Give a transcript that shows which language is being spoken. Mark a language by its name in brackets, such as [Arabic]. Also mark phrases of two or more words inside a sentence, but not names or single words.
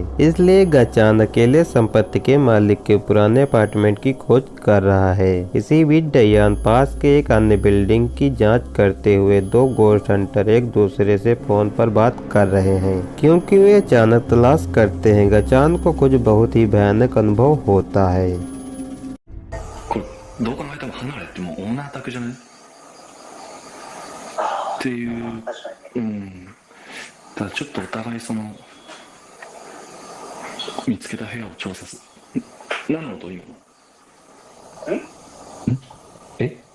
[Hindi] इसलिए गचान अकेले संपत्ति के मालिक के पुराने अपार्टमेंट की खोज कर रहा है। इसी बीच डयान पास के एक अन्य बिल्डिंग की जांच करते हुए 2 [English] ghost hunter [Hindi] एक दूसरे से फोन पर बात कर रहे हैं, क्योंकि वे अचानक तलाश करते हैं। गचान को कुछ बहुत ही भयानक अनुभव होता है। [Japanese] どう考えても離れってもうオーナー宅じゃないっていう、ただちょっとお互いその見つけた部屋を調査する。何の音今の？え？